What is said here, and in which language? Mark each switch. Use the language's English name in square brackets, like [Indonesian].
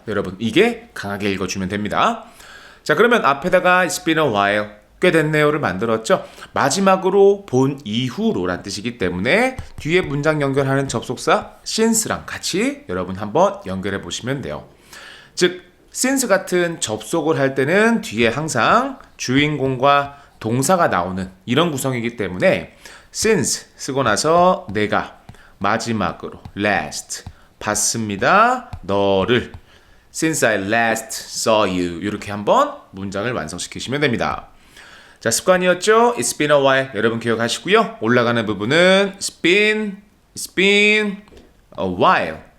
[Korean] 여러분 이게 강하게 읽어주면 됩니다. 자, 그러면 앞에다가 [English] It's been a while. [Korean] 꽤 됐네요를 만들었죠. 마지막으로 본 이후로란 뜻이기 때문에 뒤에 문장 연결하는 접속사 since랑 같이 여러분 한번 연결해 보시면 돼요. 즉 since 같은 접속을 할 때는 뒤에 항상 주인공과 동사가 나오는 이런 구성이기 때문에 since 쓰고 나서 내가 마지막으로 last 봤습니다. 너를 [English] since I last saw you [Korean] 이렇게 한번 문장을 완성시키시면 됩니다. 자, 습관이었죠? [English] It's been a while. [Korean] 여러분 기억하시고요. 올라가는 부분은 [English] It's been a while.